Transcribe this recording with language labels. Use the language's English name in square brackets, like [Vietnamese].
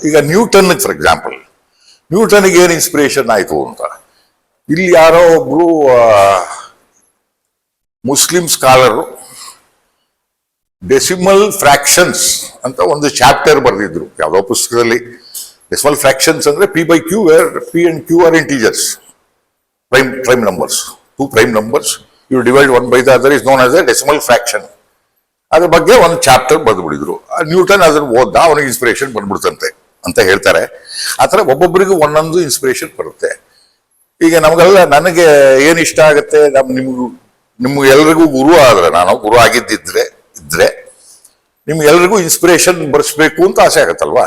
[Kannada] ಈಗ Newton for example, ನ್ಯೂಟನ್ಗೆ ಏನು inspiration ಆಯ್ತು ಅಂತ ಇಲ್ಲಿ ಯಾರೋ ಒಬ್ರು ಮುಸ್ಲಿಂ ಸ್ಕಾಲರು ಡೆಸಿಮಲ್ ಫ್ರಾಕ್ಷನ್ಸ್ ಅಂತ ಒಂದು ಚಾಪ್ಟರ್ ಬರೆದಿದ್ರು ಯಾವುದೋ ಪುಸ್ತಕದಲ್ಲಿ. ಡೆಸಿಮಲ್ ಫ್ರಾಕ್ಷನ್ಸ್ ಅಂದ್ರೆ P/Q, [English] where P and Q are integers, prime numbers. Two prime numbers, you divide one by the other is known as a decimal fraction. [Kannada] ಅದ್ರ ಬಗ್ಗೆ ಒಂದು chapter ಬರೆದ್ಬಿಡಿದ್ರು. Newton ಅದನ್ನ ಓದ್ದ, ಅವನಿಗೆ ಇನ್ಸ್ಪಿರೇಷನ್ ಬಂದ್ಬಿಡ್ತಂತೆ ಅಂತ ಹೇಳ್ತಾರೆ. ಆತರ ಒಬ್ಬೊಬ್ಬರಿಗೂ ಒಂದೊಂದು ಇನ್ಸ್ಪಿರೇಷನ್ ಬರುತ್ತೆ. ಈಗ ನನಗೆ ಏನ್ ಇಷ್ಟ ಆಗುತ್ತೆ, ನಿಮ್ಗೆ ಎಲ್ರಿಗೂ ಗುರು ಆದ್ರೆ, ನಾನು ಗುರು ಆಗಿದ್ದಿದ್ರೆ ನಿಮ್ಗೆಲ್ರಿಗೂ ಇನ್ಸ್ಪಿರೇಷನ್ ಬರ್ಸ್ಬೇಕು ಅಂತ ಆಸೆ ಆಗತ್ತಲ್ವಾ.